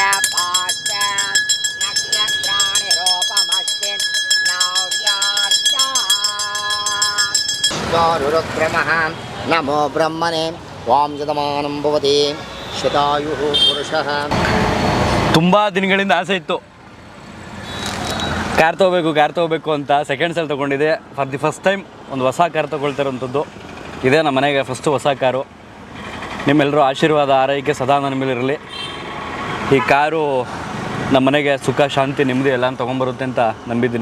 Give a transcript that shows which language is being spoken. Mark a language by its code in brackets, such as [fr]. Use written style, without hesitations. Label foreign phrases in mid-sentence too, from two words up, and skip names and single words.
[sa] नक्षत्राणि रूपमस्ति नव्यारुक्रमः नमो ब्रह्मणे वां शतमानं भवति शतायुः पुरुषः. [kn] ತುಂಬ ದಿನಗಳಿಂದ ಆಸೆ ಇತ್ತು ಕಾರ್ ತೊಗೋಬೇಕು ಅಂತ. ಸೆಕೆಂಡ್ಸಲ್ಲಿ ತೊಗೊಂಡಿದ್ದೆ. [en] for the first time [kn] ಒಂದು ಹೊಸ ಕಾರ್ ತೊಗೊಳ್ತಿರೋಂಥದ್ದು ಇದೇ ನಮ್ಮ ಮನೆಗೆ ಫಸ್ಟು ಹೊಸ ಕಾರು. ನಿಮ್ಮೆಲ್ಲರೂ ಆಶೀರ್ವಾದ ಆರೈಕೆ ಸದಾ ನನ್ನ ಮೇಲೆ ಇರಲಿ. ಈ ಕಾರು ನಮ್ಮ ಮನೆಗೆ ಸುಖ ಶಾಂತಿ ನೆಮ್ಮದಿ ಎಲ್ಲ ತೊಗೊಂಬರುತ್ತೆ ಅಂತ ನಂಬಿದ್ದೀನಿ.